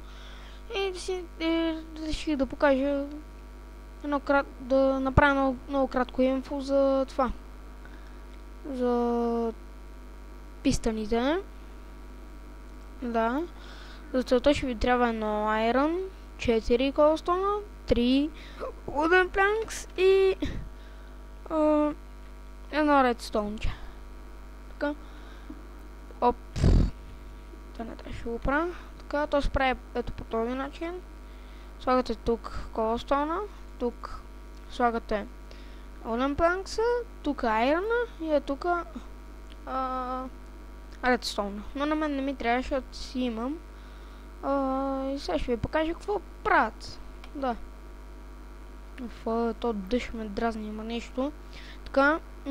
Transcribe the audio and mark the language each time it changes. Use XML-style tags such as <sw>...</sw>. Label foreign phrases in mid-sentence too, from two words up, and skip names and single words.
<bg>И реших да покажа да направя много кратко инфо за това. За пистъните. Да. За целта ще ви трябва едно iron, 4 колстона, 3</bg> <en>wooden planks</en> <bg>и едно redstone. Така. Оп. Да не трябва да го правя. Така, то се прави ето по този начин. Слагате тук колстона, тук слагате</bg> <en>wooden planks,</en> <bg>тук iron и е тук redstone. Но на мен не ми трябва, защото си имам. И сега ще ви покажа какво правят. Да. То дъжд ме дразни, има нещо. Така.</bg>